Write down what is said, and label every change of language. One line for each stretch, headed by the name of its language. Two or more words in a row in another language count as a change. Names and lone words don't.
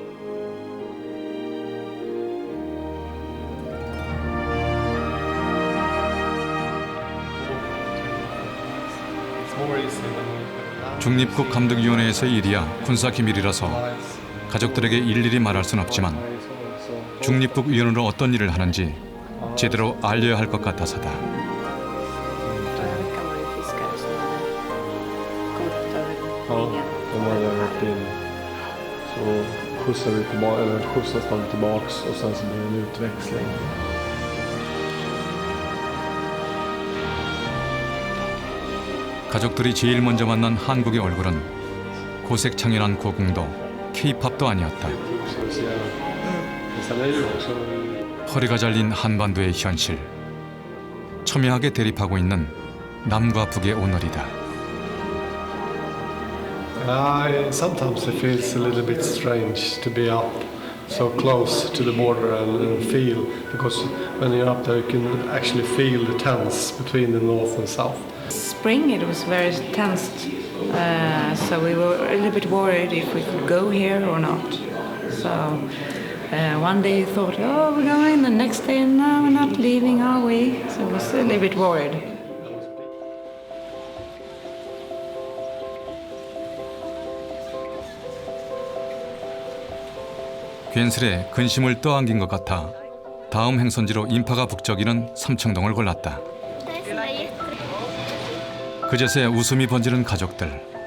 Korean: 중립국 감독위원회에서의 일이야 군사기밀이라서 가족들에게 일일이 말할 순 없지만 중립국 위원으로 어떤 일을 하는지 제대로 알려야 할 것 같아서다.
Swedish: De hade åkt in. Så skjutsades de tillbaks och sen så blev det en utväxling.
Korean: 가족들이 제일 먼저 만난 한국의 얼굴은 고색창연한 고궁도 K-팝도 아니었다. 허리가 잘린 한반도의 현실. 첨예하게 대립하고 있는 남과 북의 오늘이다.
English: Sometimes it feels a little bit strange to be up so close to the border and feel, because when you're up there you can actually feel the tense between the north and south. Spring it was very tense, so we were a little bit worried if we could go here or not. So one day we thought, oh, we're going, the next day, no, we're not leaving, are we? So we was a little bit worried.
Korean: 괜스레 근심을 떠안긴 것 같아 다음 행선지로 인파가 북적이는 삼청동을 골랐다. 그제서야 웃음이 번지는 가족들.